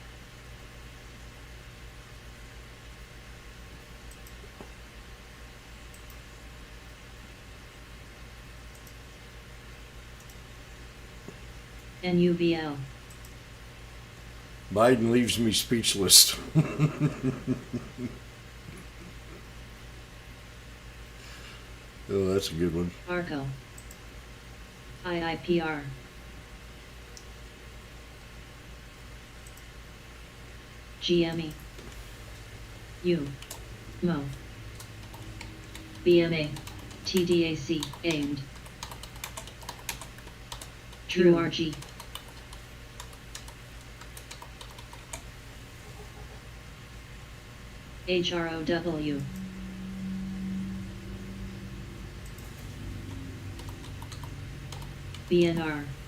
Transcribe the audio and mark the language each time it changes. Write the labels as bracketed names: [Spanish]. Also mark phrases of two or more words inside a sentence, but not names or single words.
[English] NUVL. Biden leaves me speechless. Oh, that's a good one. ARCO. IIPR. GME. U. MO. BMA. TDAC. Aimed. True RG. HROW. BNR.